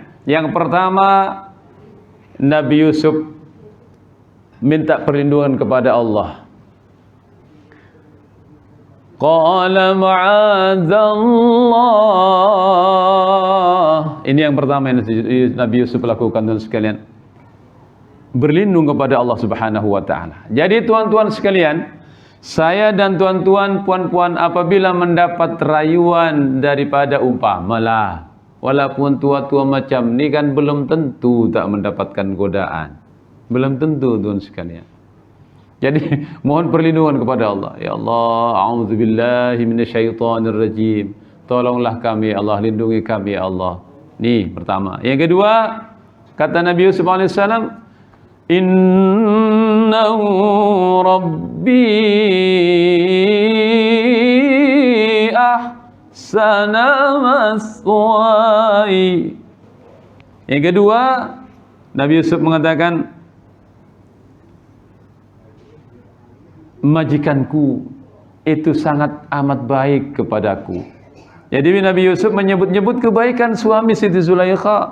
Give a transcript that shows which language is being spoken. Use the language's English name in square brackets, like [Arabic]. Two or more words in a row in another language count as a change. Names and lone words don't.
[Malay] Yang pertama, Nabi Yusuf minta perlindungan kepada Allah. [Arabic] قال معاذ الله. [Malay] Ini yang pertama yang Nabi Yusuf lakukan, teman sekalian. Berlindung kepada Allah [Arabic] سبحانه وتعالى. [Malay] Jadi tuan-tuan sekalian, saya dan tuan-tuan, puan-puan, apabila mendapat rayuan daripada umpamalah, walaupun tua-tua macam ni kan belum tentu tak mendapatkan godaan. Belum tentu, tuan sekalian. Jadi mohon perlindungan kepada Allah. [Arabic] يا الله أعوذ بالله من الشيطان الرجيم. [Malay] Tolonglah kami, Allah, lindungi kami, ya Allah. Ini pertama. Yang kedua, kata Nabi Yusuf alaihissalam, [Arabic] إنه ربي أحسن مثواي. [Malay] Yang kedua, Nabi Yusuf mengatakan, majikanku itu sangat amat baik kepadaku. Jadi Nabi Yusuf menyebut-nyebut kebaikan suami Siti Zulaikha.